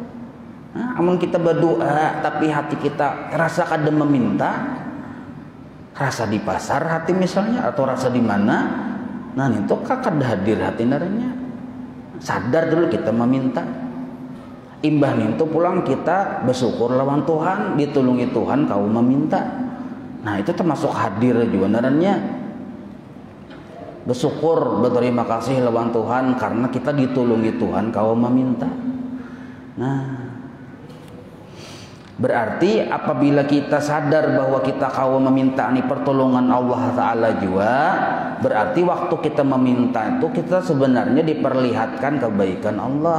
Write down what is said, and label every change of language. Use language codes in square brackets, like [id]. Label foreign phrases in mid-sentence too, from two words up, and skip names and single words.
[bjn] Nah, amun kita berdoa tapi hati kita rasa kada meminta, rasa di pasar hati misalnya atau rasa di mana, nah itu kakak hadir hati naranya sadar dulu kita meminta imbah itu pulang kita bersyukur lawan Tuhan, ditulungi Tuhan kau meminta, nah itu termasuk hadir juga naranya bersyukur berterima kasih lawan Tuhan karena kita ditulungi Tuhan kau meminta. Nah berarti apabila kita sadar bahwa kita kau meminta ini pertolongan Allah Ta'ala juga, berarti waktu kita meminta itu kita sebenarnya diperlihatkan kebaikan Allah.